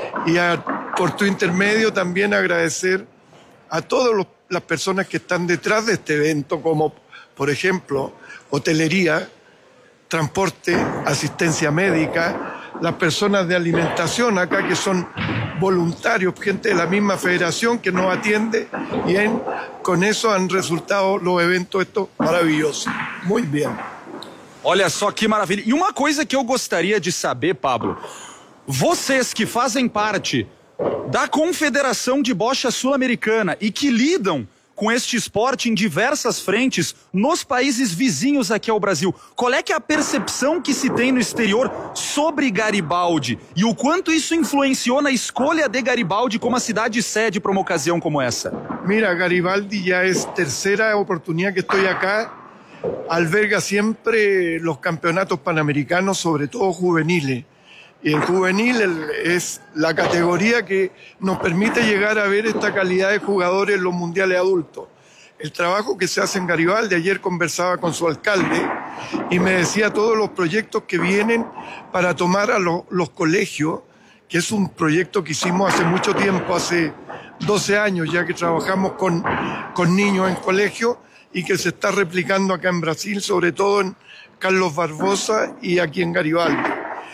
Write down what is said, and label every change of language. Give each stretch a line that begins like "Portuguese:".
Spanish: Y por tu intermedio también agradecer a todas las personas que están detrás de este evento, como, por ejemplo, hotelería, transporte, asistencia médica, las personas de alimentación acá, que son voluntarios, gente de la misma federación que nos atiende, y con eso han resultado los eventos estos maravillosos. Muy bien.
Portuguese: Olha só que maravilha. E uma coisa que eu gostaria de saber, Pablo, vocês que fazem parte da Confederação de Bocha Sul-Americana e que lidam com este esporte em diversas frentes nos países vizinhos aqui ao Brasil, qual é que é a percepção que se tem no exterior sobre Garibaldi e o quanto isso influenciou na escolha de Garibaldi como a cidade sede para uma ocasião como essa? Mira, Garibaldi já é a terceira oportunidade que estou aqui.
Spanish: Alberga siempre los campeonatos panamericanos, sobre todo juveniles. Y el juvenil es la categoría que nos permite llegar a ver esta calidad de jugadores en los mundiales adultos. El trabajo que se hace en Garibaldi, ayer conversaba con su alcalde y me decía todos los proyectos que vienen para tomar a los colegios, que es un proyecto que hicimos hace mucho tiempo, hace 12 años ya que trabajamos con niños en colegio y que se está replicando acá en Brasil, sobre todo en Carlos Barbosa y aquí en Garibaldi.